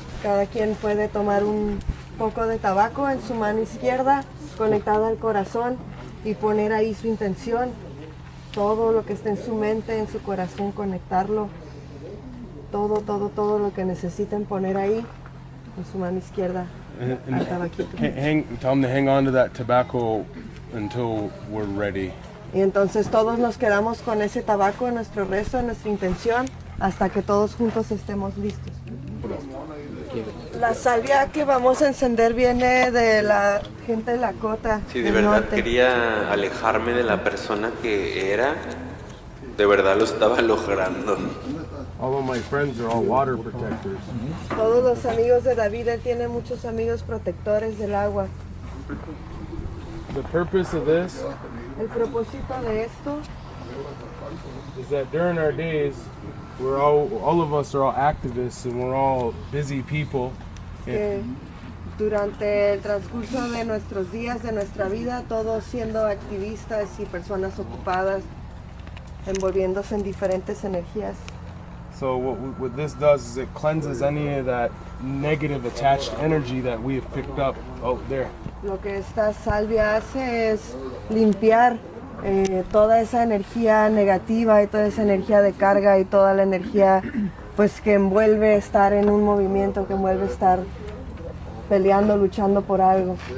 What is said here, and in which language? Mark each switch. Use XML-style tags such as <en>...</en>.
<es>Cada quien puede tomar un poco de tabaco en su mano izquierda, conectada al corazón, y poner ahí su intención, todo lo que esté en su mente, en su corazón, conectarlo, todo lo que necesiten poner ahí en su mano izquierda al tabaquito.</es> <en>Tell them to hang on to that tobacco until we're ready.</en> <es>Y entonces todos nos quedamos con ese tabaco en nuestro rezo, en nuestra intención, hasta que todos juntos estemos listos. La salvia que vamos a encender viene de la gente de Lakota. Sí, de verdad norte. Quería alejarme de la persona que era. De verdad lo estaba logrando.</es> <en>All of my friends are all water protectors.</en> <es>Todos los amigos de David, él tiene muchos amigos protectores del agua.</es> <en>The purpose of this</en> <es>El propósito de esto</es> <en>is that during our days, we're all of us are all activists and we're all busy people.</en> <es>Que durante el transcurso de nuestros días, de nuestra vida, todos siendo activistas y personas ocupadas, envolviéndose en diferentes energías.</es> <en>So what this does is it cleanses any of that negative attached energy that we have picked up out there.</en> <es>Lo que esta salvia hace es limpiar toda esa energía negativa y toda esa energía de carga y toda la energía pues que envuelve estar en un movimiento, que envuelve estar peleando, luchando por algo.</es>